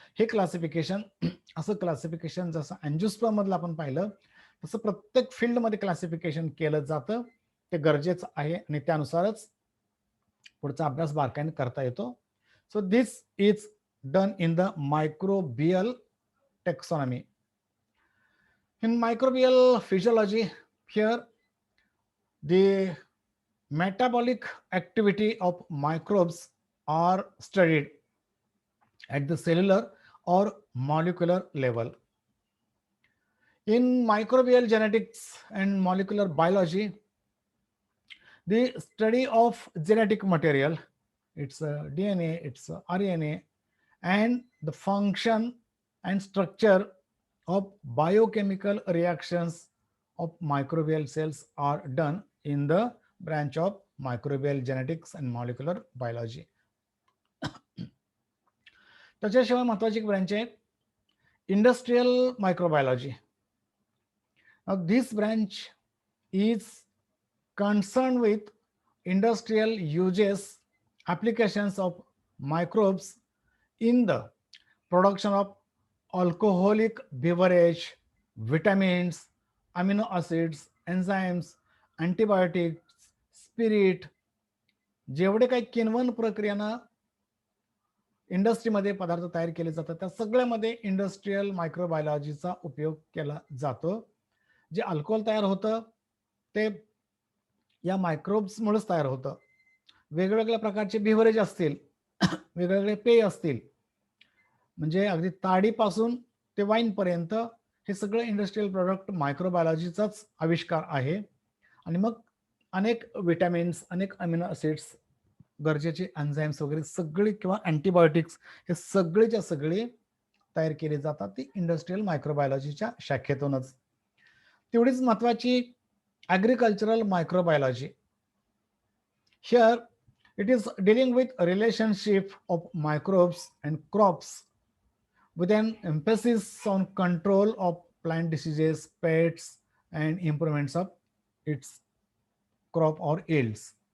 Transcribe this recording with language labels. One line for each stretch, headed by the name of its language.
Marathi: हे क्लासिफिकेशन असं क्लासिफिकेशन जसं अँजिओस्पर्म मधलं आपण पाहिलं तसं प्रत्येक फील्डमध्ये क्लासिफिकेशन केलं जातं. ते गरजेचं आहे आणि त्यानुसारच पुढचा अभ्यास बारकाईने करता येतो.
English: So this is done in the microbial taxonomy. In microbial physiology, here the metabolic activity of microbes are studied at the cellular or molecular level. In microbial genetics and molecular biology, the study of genetic material, its DNA, its RNA, and the function and structure of biochemical reactions of microbial cells are done in the branch of microbial genetics and molecular biology.
Marathi: त्याच्याशिवाय महत्वाची एक branch आहे industrial microbiology.
English: Now this branch is concerned with industrial uses, applications of microbes in the production of alcoholic beverage, vitamins, amino acids, enzymes, antibiotics, spirit,
Marathi: जेवढे काही किण्वन प्रक्रियेनं इंडस्ट्रीमध्ये पदार्थ तयार केले जातात त्या सगळ्यामध्ये इंडस्ट्रियल मायक्रोबायोलॉजीचा उपयोग केला जातो. जे अल्कोहोल तयार होतं ते या मायक्रोब्समुळेच तयार होतं. वेगवेगळ्या प्रकारचे बिव्हरेज असतील, वेगवेगळे पेय असतील, म्हणजे अगदी ताडीपासून ते वाईनपर्यंत हे सगळं इंडस्ट्रियल प्रोडक्ट मायक्रोबायोलॉजीचाच आविष्कार आहे. आणि मग अनेक विटॅमिन्स, अनेक अमिनो ॲसिड्स, गरजेचे एन्झाईम्स वगैरे सगळे किंवा अँटीबायोटिक्स हे सगळेच्या सगळे तयार केले जातात ती इंडस्ट्रियल मायक्रोबायोलॉजीच्या शाखेतूनच. तेवढीच महत्वाची agricultural microbiology.
English: Here it is dealing with a relationship of microbes and crops with an emphasis on control of plant diseases, pests, and improvements of its crop or yields.